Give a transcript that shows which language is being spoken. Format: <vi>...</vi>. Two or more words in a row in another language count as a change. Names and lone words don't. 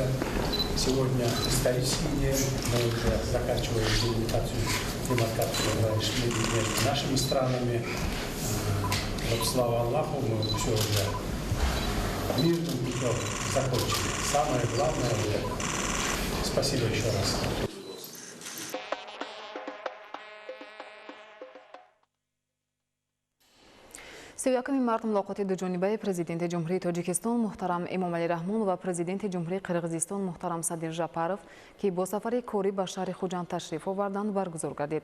<ru>Сегодня исторический день. Мы уже заканчиваем демаркацию между нашими странами. Вот слава Аллаху, мы все уже мирным путем закончили. Самое главное – это. Спасибо еще раз.</ru> <tg>سویاکمی مرد ملاقات دو جانبه پرزیدنت جمهوری تاجیکستان محترم امامعلی رحمان و پرزیدنت جمهوری قرقیزستان محترم صادق جاپارov که با سفر کاری به شهر خوجند تشریف آوردند برگزار گردید.</tg>